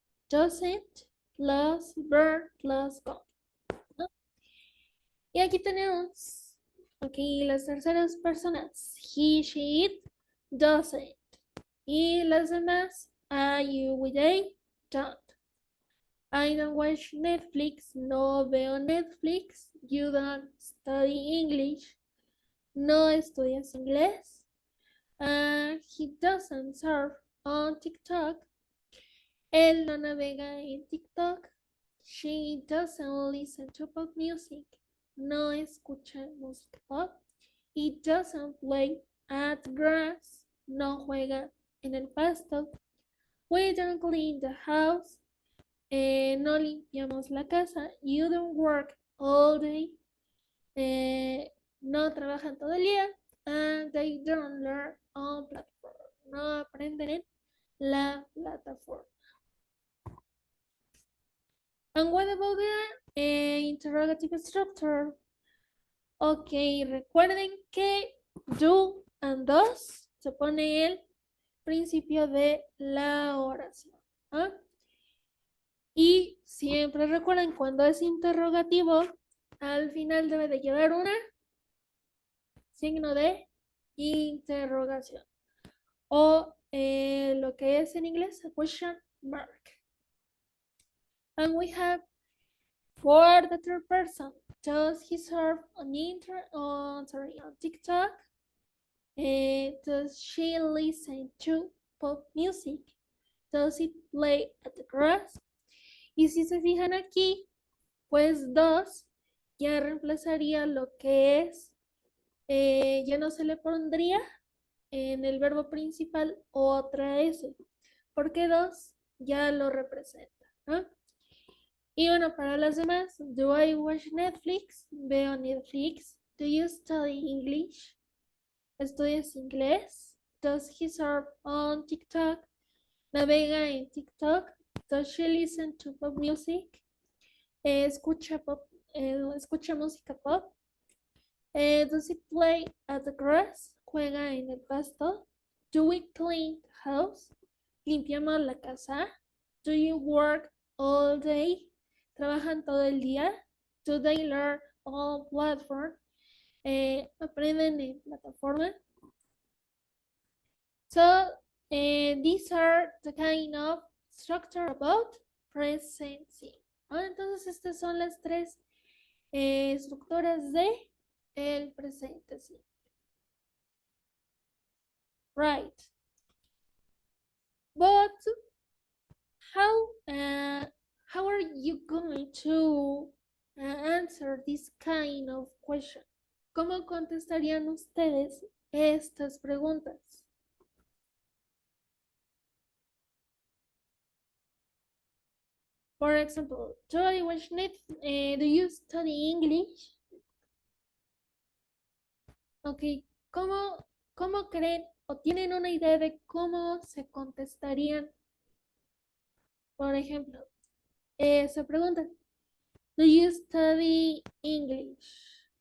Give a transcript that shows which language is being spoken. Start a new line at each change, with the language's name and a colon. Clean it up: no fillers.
English: Doesn't plus verb plus go.
Spanish: ¿No? Y aquí tenemos, aquí las terceras personas.
English: He, she, it, doesn't.
Spanish: Y las demás,
English: are you, we, they, don't. I don't watch Netflix,
Spanish: no veo Netflix.
English: You don't study English,
Spanish: no estudias inglés.
English: He doesn't surf on TikTok.
Spanish: Él no navega en TikTok.
English: She doesn't listen to pop music.
Spanish: No escucha música pop.
English: He doesn't play at grass.
Spanish: No juega en el pasto.
English: We don't clean the house.
Spanish: No limpiamos la casa.
English: You don't work all day.
Spanish: No trabajan todo el día.
English: And they don't learn on platform.
Spanish: No aprenden en la plataforma.
English: And what about the interrogative structure?
Spanish: Ok, recuerden que do and does se pone el principio de la oración. ¿Ah? Y siempre recuerden, cuando es interrogativo, al final debe de llevar un signo de interrogación. O lo que es en inglés,
English: a question mark. And we have for the third person, does he surf on on TikTok? Does she listen to pop music? Does it play at the grass?
Spanish: Y si se fijan aquí, pues does ya reemplazaría lo que es, ya no se le pondría en el verbo principal otra S, porque does ya lo representa, ¿no? Y bueno, para las demás,
English: do I watch Netflix?
Spanish: Veo Netflix.
English: Do you study English?
Spanish: ¿Estudias inglés?
English: Does he surf on TikTok?
Spanish: ¿Navega en TikTok?
English: Does she listen to pop music?
Spanish: ¿Escucha música pop?
English: Does it play at the grass?
Spanish: ¿Juega en el pasto?
English: Do we clean the house?
Spanish: ¿Limpiamos la casa?
English: Do you work all day?
Spanish: ¿Trabajan todo el día?
English: Do they learn on platform?
Spanish: ¿Aprenden en plataforma?
English: So, these are the kind of structure about present simple.
Spanish: Entonces, estas son las tres estructuras de el presente simple.
English: Right. But how are you going to answer this kind of question?
Spanish: ¿Cómo contestarían ustedes estas preguntas?
English: For example, do you study English?
Spanish: Ok, ¿cómo creen o tienen una idea de cómo se contestarían? Por ejemplo, se pregunta,
English: do you study English?